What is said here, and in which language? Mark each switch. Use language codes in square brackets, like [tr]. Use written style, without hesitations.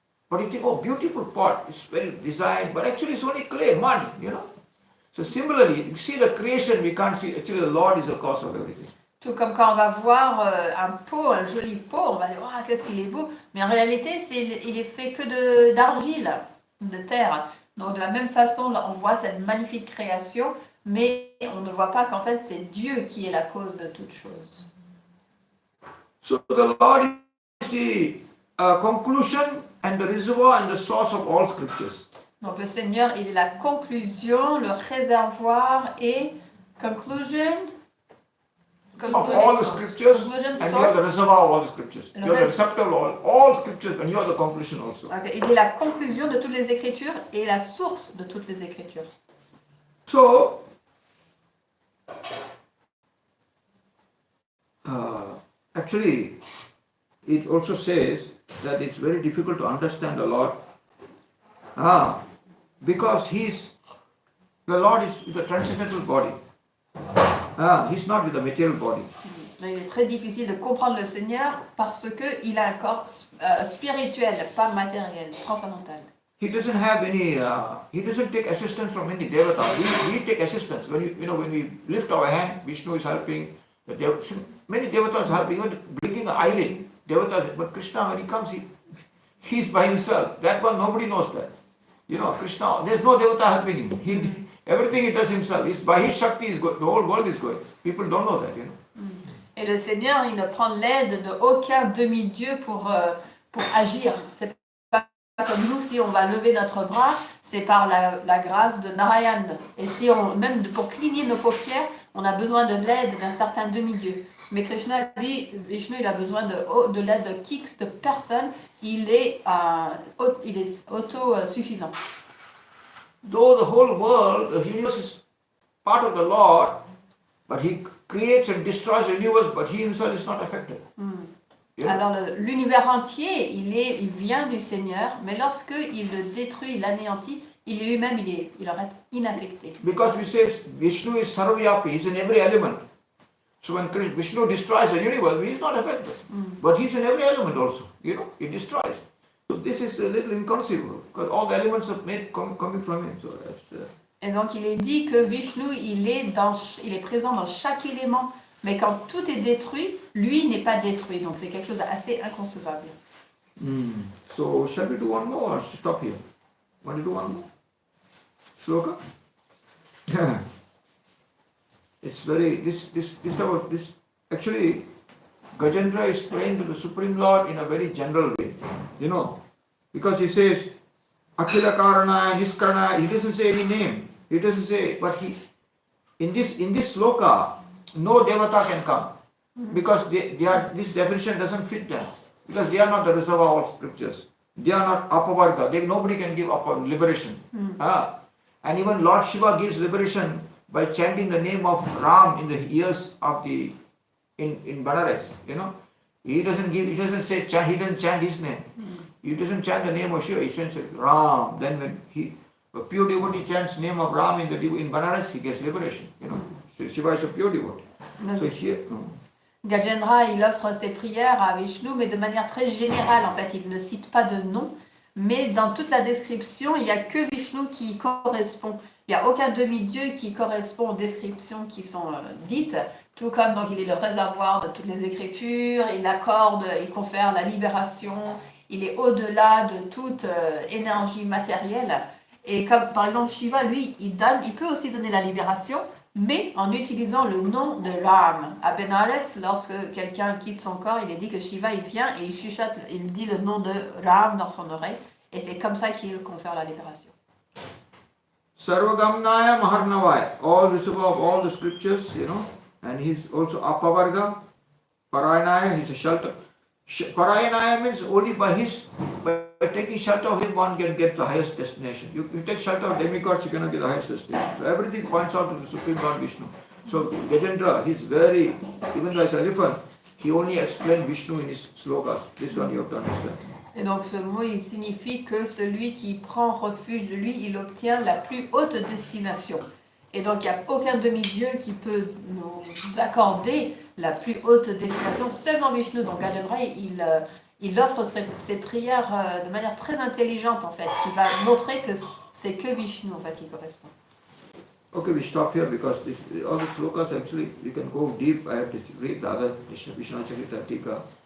[en] But you think, oh, beautiful pot, it's well designed, but actually it's only clay, mud, you know. So similarly, you see the creation, we can't see, actually the Lord is the cause of everything. [fr] Tout comme quand on va voir un pot, un joli pot, on va dire, oh, qu'est-ce qu'il est beau. Mais en réalité, il est fait que d'argile, de terre. Donc de la même façon, là, on voit cette magnifique création, mais on ne voit pas qu'en fait, c'est Dieu qui est la cause de toute chose. [en] So the Lord is the conclusion and the reservoir and the source of all scriptures. [fr] Donc le Seigneur, il est la conclusion, le réservoir et conclusion [en] Of all the scriptures, conclusion, and you are the source. reservoir of all the scriptures. [fr] Le [en] You are the [fr] reste- [en] receptacle of all scriptures, and you are the conclusion also. [fr] Ok, il est la conclusion de toutes les Écritures et la source de toutes les Écritures. [en] So, actually, it also says that it's very difficult to understand the Lord because the Lord is with a transcendental body. He's not with a material body. Il est très difficile de comprendre le Seigneur parce qu'il a un corps spirituel, pas matériel, transcendantal. He doesn't have any, he doesn't take assistance from any devata. We take assistance. When we lift our hand, Vishnu is helping. Many devatas help, even blinking an eyelid. Devatas, but Krishna, when he comes, he's by himself. That one, nobody knows that. Krishna, there's no devata helping him. Everything he does himself. By his Shakti, the whole world is going. People don't know that, [fr] Et le Seigneur, il ne prend l'aide de aucun demi-dieu pour agir. C'est pas comme nous, si on va lever notre bras, c'est par la grâce de Narayan. Et si même pour cligner nos paupières, on a besoin de l'aide d'un certain demi-dieu. Mais Krishna, lui, Vishnu, il a besoin de l'aide de personne. Il est autosuffisant. [en] Though the whole world, the universe is part of the Lord, but he creates and destroys the universe, but he himself is not affected. [fr] Alors l'univers entier, il vient du Seigneur, mais lorsque il le détruit, il l'anéantit, il lui-même, il reste inaffecté. [en] Because we say Vishnu is Sarvyapi, he's in every element. So when Vishnu destroys the universe, he is not affected. But he's in every element also, he destroys. So this is a little inconceivable, because all the elements are made coming from him. So that's, [fr] Et donc il est dit que Vishnu, il est présent dans chaque élément, mais quand tout est détruit, lui n'est pas détruit. Donc c'est quelque chose d'assez inconcevable. [en] So shall we do one more or stop here? Want to do one more? Sloka? It's very, this actually, Gajendra is praying to the Supreme Lord in a very general way, because he says, Akhila Karana, Niskarana, he doesn't say any name. He doesn't say, but in this sloka, no devata can come, because this definition doesn't fit them, because they are not the reservoir of scriptures. They are not apavarga. Nobody can give liberation. And even Lord Shiva gives liberation by chanting the name of Ram in the ears of in Banaras. He doesn't chant his name. He doesn't chant the name of Shiva. He chants Ram. Then when a pure devotee chants name of Ram in Banaras, he gets liberation. So Shiva is a pure devotee. So here. [fr] Gajendra, il offre ses prières à Vishnu, mais de manière très générale. En fait, il ne cite pas de nom, mais dans toute la description, il n'y a que Vishnu qui correspond. Il n'y a aucun demi-dieu qui correspond aux descriptions qui sont dites, tout comme donc il est le réservoir de toutes les écritures, il confère la libération, il est au-delà de toute énergie matérielle. Et comme par exemple Shiva, lui, il peut aussi donner la libération, mais en utilisant le nom de Ram. À Benares, lorsque quelqu'un quitte son corps, il est dit que Shiva, il vient et il chuchote, il dit le nom de Ram dans son oreille, et c'est comme ça qu'il confère la libération. [en] Sarvagamnaya Maharnavaya, all visible of all the scriptures, and he's also Apavarga, Parayanaya, he's a shelter. Parayanaya means only by taking shelter of him one can get the highest destination. You take shelter of demigods, you cannot get the highest destination. So everything points out to the Supreme Lord Vishnu. So Gajendra, he's very, even though he's a elephant, he only explained Vishnu in his slokas. This one you have to understand. [fr] Et donc ce mot, il signifie que celui qui prend refuge de lui, il obtient la plus haute destination. Et donc il n'y a aucun demi-dieu qui peut nous accorder la plus haute destination, seulement Vishnu. Donc Gajendra, il offre ses prières de manière très intelligente en fait, qui va montrer que c'est que Vishnu en fait qui correspond. [en] Okay, we stop here because all the slokas actually, you can go deep. I have to read the other Vishnu Charita Tika.